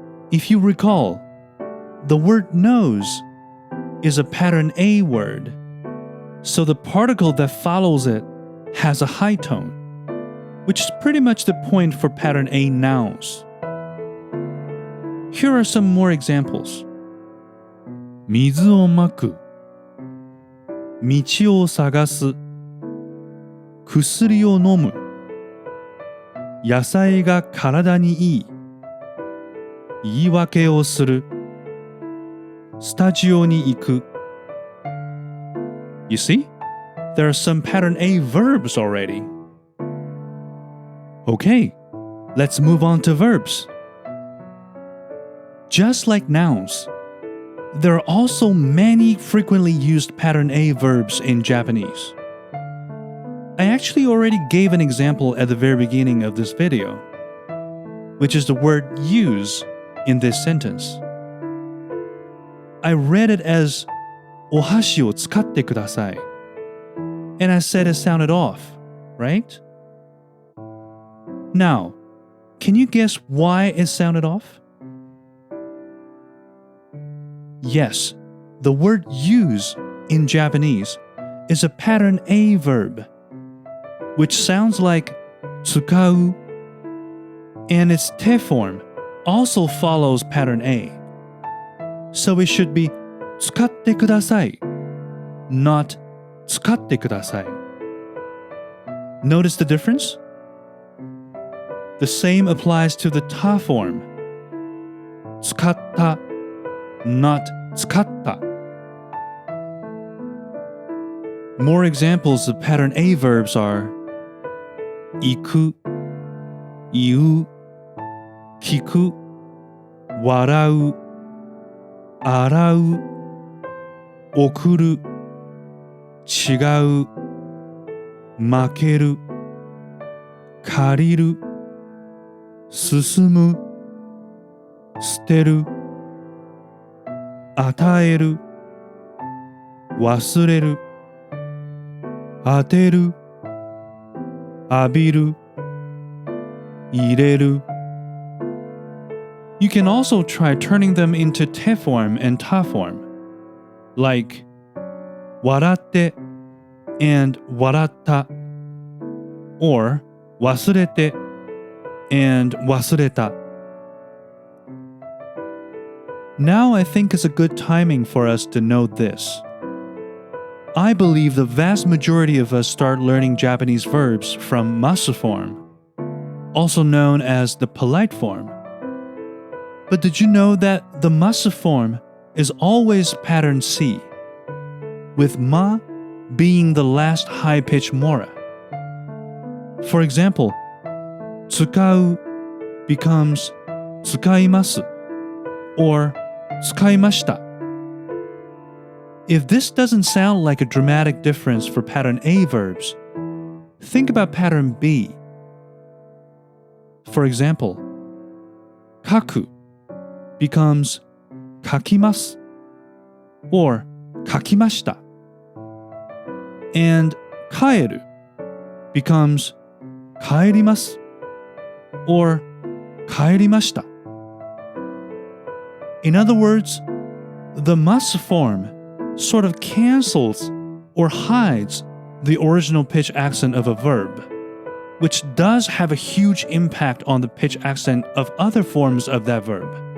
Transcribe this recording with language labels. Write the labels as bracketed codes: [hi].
[en] If you recall, the word nose is a pattern A word, so the particle that follows it has a high tone, which is pretty much the point for pattern A nouns. Here are some more examples. [ja] 水をまく、道を探す、薬を飲む、野菜が体にいい、言い訳をする、スタジオに行く。 [en] You see? There are some pattern A verbs already. Okay, let's move on to verbs. Just like nouns, there are also many frequently used pattern A verbs in Japanese. I actually already gave an example at the very beginning of this video, which is the word use in this sentence. I read it as [ja] お箸を使ってください. [en] And I said it sounded off, right? Now, can you guess why it sounded off? Yes, the word use in Japanese is a pattern A verb, which sounds like 使う, and its te form also follows pattern A. So it should be [ja] 使ってください, [en] not 使ってください. Notice the difference? The same applies to the ta form. 使った, not 使った. More examples of pattern A verbs are [ja] 行く、言う、聞く、笑う、洗う、送る、違う、負ける、借りる、進む、捨てる、与える、忘れる、当てる、浴びる、入れる。 [en] You can also try turning them into te form and ta form, like 笑って and 笑った or 忘れて and 忘れた. Now I think it's a good timing for us to note this. I believe the vast majority of us start learning Japanese verbs from Masu form, also known as the polite form. But did you know that the Masu form is always pattern C, with ma being the last high-pitched mora? For example, 使う becomes 使います or 使いました. If this doesn't sound like a dramatic difference for pattern A verbs, think about pattern B. For example, 書く becomes 書きます or 書きました. And 帰る becomes 帰ります or 帰りました. In other words, the Masu form sort of cancels or hides the original pitch accent of a verb, which does have a huge impact on the pitch accent of other forms of that verb.